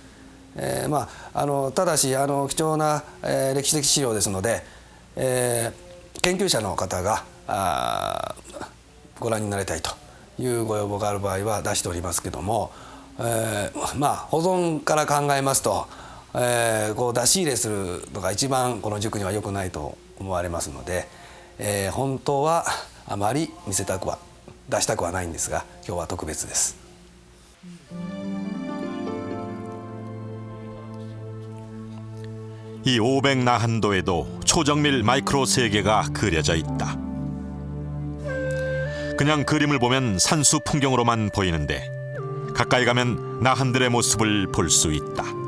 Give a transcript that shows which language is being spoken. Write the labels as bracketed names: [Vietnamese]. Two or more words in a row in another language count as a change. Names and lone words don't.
[Japanese] ただし貴重な歴史的資料ですので、研究者の方がご覧になりたいというご要望がある場合は出しておりますけども、保存から考えますと、こう出し入れするのが一番この塾には良くないと思われますので、本当はあまり見せたくは出したくはないんですが、今日は特別です。 [Korean] 이 500나한도에도 초정밀 마이크로 세계가 그려져 있다. 그냥 그림을 보면 산수 풍경으로만 보이는데 가까이 가면 나한들의 모습을 볼 수 있다.